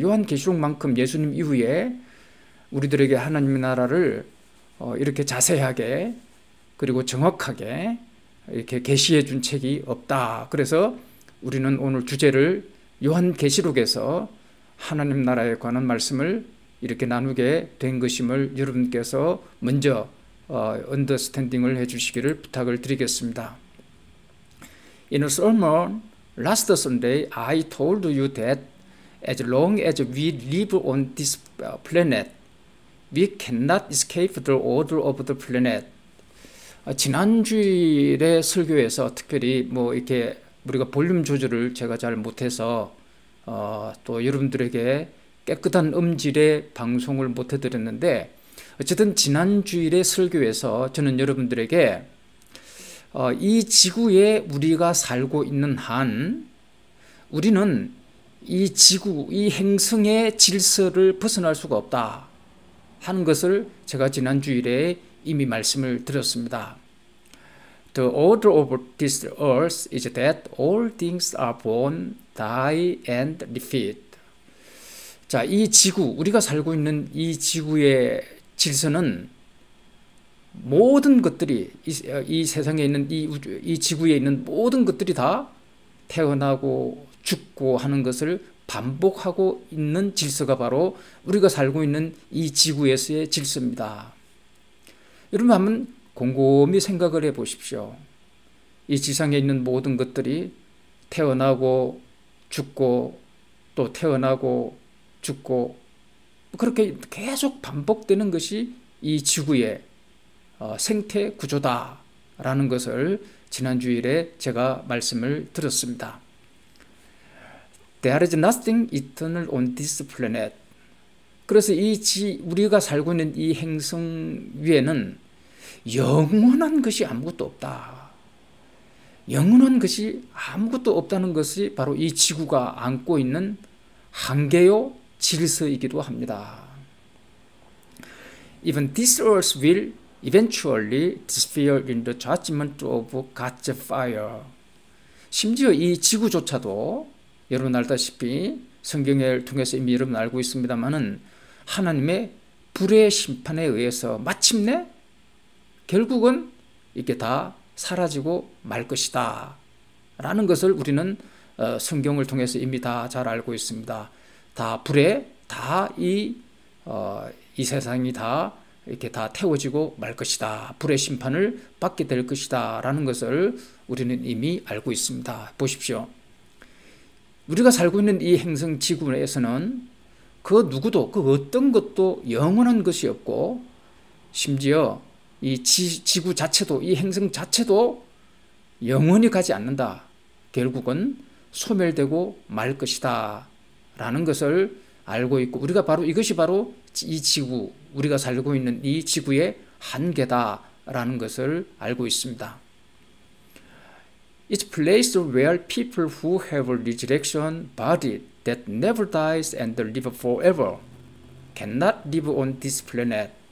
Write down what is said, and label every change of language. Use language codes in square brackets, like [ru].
[ko] 요한계시록만큼 예수님 이후에 우리들에게 하나님의 나라를 이렇게 자세하게 그리고 정확하게 이렇게 계시해 준 책이 없다. 그래서 우리는 오늘 주제를 요한계시록에서 하나님 나라에 관한 말씀을 이렇게 나누게 된 것임을 여러분께서 먼저 언더스탠딩을 해주시기를 부탁을 드리겠습니다. [en] In a sermon last Sunday, I told you that as long as we live on this planet, we cannot escape the order of the planet. [ko] 지난주일의 설교에서 특별히 이렇게 우리가 볼륨 조절을 제가 잘 못해서 또 여러분들에게 깨끗한 음질의 방송을 못 해드렸는데 어쨌든 지난주일의 설교에서 저는 여러분들에게 이 지구에 우리가 살고 있는 한 우리는 이 지구, 이 행성의 질서를 벗어날 수가 없다 하는 것을 제가 지난주일에 이미 말씀을 드렸습니다. [en] The order of this earth is that all things are born, die and repeat. [ko] 자, 이 지구, 우리가 살고 있는 이 지구의 질서는 모든 것들이 이 세상에 있는 이 지구에 있는 모든 것들이 다 태어나고 죽고 하는 것을 반복하고 있는 질서가 바로 우리가 살고 있는 이 지구에서의 질서입니다. 여러분 한번 곰곰이 생각을 해 보십시오. 이 지상에 있는 모든 것들이 태어나고 죽고 또 태어나고 죽고 그렇게 계속 반복되는 것이 이 지구의 생태 구조다라는 것을 지난주일에 제가 말씀을 드렸습니다. [en] There is nothing eternal on this planet. [ko] 그래서 우리가 살고 있는 이 행성 위에는 영원한 것이 아무것도 없다. 영원한 것이 아무것도 없다는 것이 바로 이 지구가 안고 있는 한계요 질서이기도 합니다. [en] Even this earth will eventually disappear in the judgment of God's fire. [ko] 심지어 이 지구조차도 여러분 알다시피 성경을 통해서 이미 여러분 알고 있습니다만은 하나님의 불의 심판에 의해서 마침내 결국은 이게 다 사라지고 말 것이다 라는 것을 우리는 성경을 통해서 이미 다 잘 알고 있습니다. 다 불에 다 이 세상이 다 이렇게 다 태워지고 말 것이다. 불의 심판을 받게 될 것이다. 라는 것을 우리는 이미 알고 있습니다. 보십시오. 우리가 살고 있는 이 행성 지구에서는 그 누구도, 그 어떤 것도 영원한 것이 없고, 심지어 이 지구 자체도, 이 행성 자체도 영원히 가지 않는다. 결국은 소멸되고 말 것이다. 라는 것을 알고 있고, 우리가 바로 이것이 바로 이 지구, 우리가 살고 있는 이 지구의 한계다. 라는 것을 알고 있습니다. [en] It's a place where people who have a resurrection body that never dies and live forever cannot live on this planet.